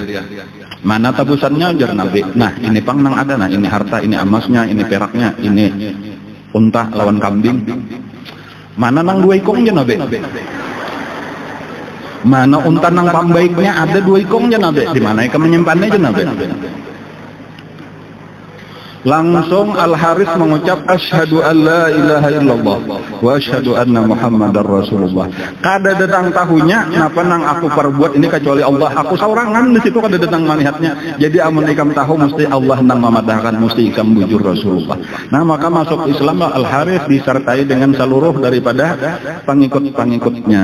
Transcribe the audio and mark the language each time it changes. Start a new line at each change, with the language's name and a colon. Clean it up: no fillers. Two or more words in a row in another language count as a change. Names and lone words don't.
Banjar: Mana tabusannya ujar Nabi? Nah ini pang nang ada, nah ini harta, ini emasnya, ini peraknya, ini unta lawan kambing. Mana nang 2 ikongnya Nabi? Mana unta nang pambaiknya ada 2 ikongnya Nabi? Di mana ikan menyimpannya aja Nabi? Langsung Al-Harith mengucap
Arabic: أشهد أن لا إله إلا الله وأشهد أن محمدا رسول الله.
Banjar: Kada datang tahunya napa nang aku perbuat ini kecuali Allah. Aku saurangan di situ kada datang melihatnya. Jadi amun ikam tahu mesti Allah nang memadahkan, mesti ikam bujur Rasulullah. Nah maka masuk Islam Al-Harith disertai dengan seluruh daripada pengikut-pengikutnya.